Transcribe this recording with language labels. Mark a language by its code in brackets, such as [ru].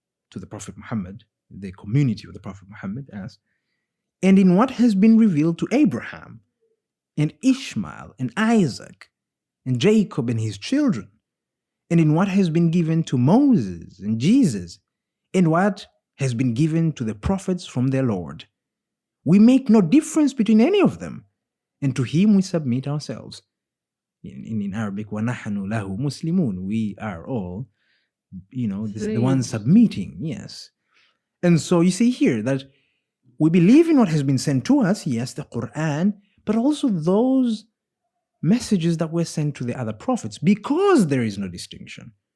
[en] To the Prophet Muhammad, the community of the Prophet Muhammad, us, "and in what has been revealed to Abraham and Ishmael and Isaac and Jacob and his children, and in what has been given to Moses and Jesus, and what has been given to the prophets from their Lord. We make no difference between any of them, and to him we submit ourselves." In Arabic, [ar] وَنَحْنُ لَهُ مُسْلِمُونَ. [en] We are all, you know, the ones submitting, yes. And so you see here that we believe in what has been sent to us, yes, the Quran, but also those messages that were sent to the other prophets, because there is no distinction.